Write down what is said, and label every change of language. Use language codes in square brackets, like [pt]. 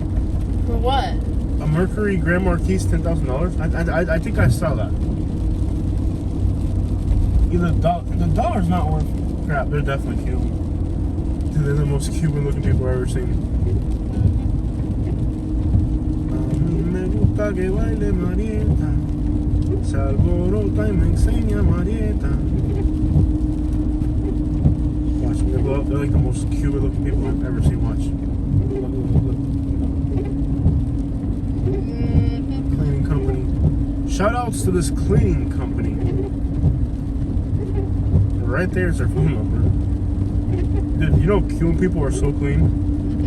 [en] For what? A Mercury Grand Marquis, $10,000? I think I saw that. Either the dollar's not worth crap. They're definitely Cuban. Dude, they're the most Cuban looking people I've ever seen. [es] Me gusta que baile Marieta, se alborota y me enseña Marieta. [en] Watch me blow up. They're like the most Cuban looking people I've ever seen. Watch. Look. Cleaning company. Shout outs to this cleaning company. Right there's their phone number. Dude, you know Cuban people are so clean.